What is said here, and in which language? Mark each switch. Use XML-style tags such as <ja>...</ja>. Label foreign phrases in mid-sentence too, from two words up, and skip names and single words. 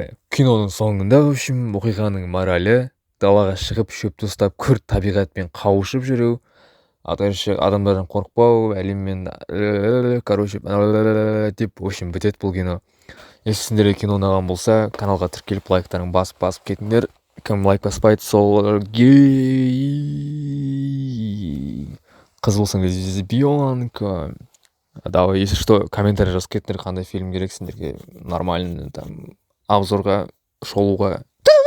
<kk>Киноның соңында оқиғаның моралі далаға шығып шөпті ұстап күрт табиғатпен қауышып жүру, адамдардан қорықпау, әлеммен деп бітеді бұл кино. Егер сендерге кино ұнаған болса, каналға тіркеліп лайктарын басып кетіңдер. Кім лайк баспайды, сол гей. Қыз болсаң лесбиянка.</kk> <ru>Давай, если что,</ru> <kk>комментарий жазып кетіңдер, қандай фильм керек сендерге,</kk> <ru>нормальный, там,</ru> <kk>обзорға, шолуға.</kk>